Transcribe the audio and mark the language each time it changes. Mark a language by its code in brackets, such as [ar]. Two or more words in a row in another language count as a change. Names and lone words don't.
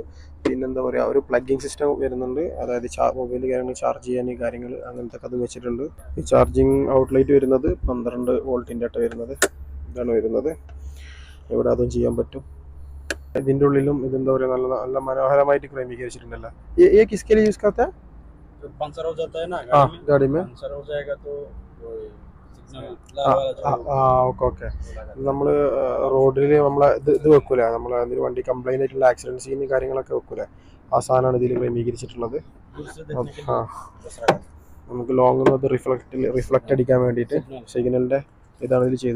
[ml] പിന്നെ എന്താ പറയുക, ഒരു [en] plugging system [ml] വരുന്നുണ്ട്, അതായത് മൊബൈൽ കാര്യങ്ങൾ ചാർജ് ചെയ്യാൻ ഈ കാര്യങ്ങൾ അങ്ങനത്തെ അത് വെച്ചിട്ടുണ്ട്. ഈ [en] charging outlet [ml] വരുന്നത് 12 വോൾട്ടിൻ്റെ ആയിട്ട് വരുന്നത്, ഇതാണ് വരുന്നത്. ഇവിടെ അതും ചെയ്യാൻ പറ്റും. ഇതിൻ്റെ ഉള്ളിലും ഇതെന്താ പറയുക, നല്ല നല്ല മനോഹരമായിട്ട് ക്രമീകരിച്ചിട്ടുണ്ടല്ലോ. [hi] ये किसके लिए यूज़ करता है? जब पंचर हो जाता है ना गाड़ी में पंचर हो जाएगा तो वो सिग्नल [en] okay okay. [ml] നമ്മൾ റോഡിൽ നമ്മളെ ഇത് വെക്കൂലേ, നമ്മൾ അതിൽ വണ്ടി കംപ്ലൈൻ്റ് ആയിട്ടുള്ള [en] accident scene [ml] കാര്യങ്ങളൊക്കെ വെക്കൂലേ, ആ സാധനമാണ് ഇതിൽ ക്രമീകരിച്ചിട്ടുള്ളത്. നമുക്ക് ലോങ് അത് റിഫ്ലക്റ്റ് അടിക്കാൻ വേണ്ടിയിട്ട് സിഗ്നലിൻ്റെ ഇതാണ് ഇതിൽ ചെയ്തത്.